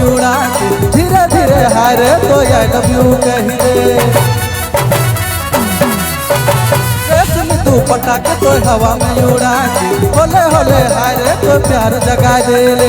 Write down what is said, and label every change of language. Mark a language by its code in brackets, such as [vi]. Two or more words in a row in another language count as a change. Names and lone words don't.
[hi] उड़ा के धीरे धीरे हाय रे तो [en] I love you [hi] कही रे। रेशमी तू पटाखे तो हवा में उड़ा के होले होले हाय रे तो प्यार जगा दे रे।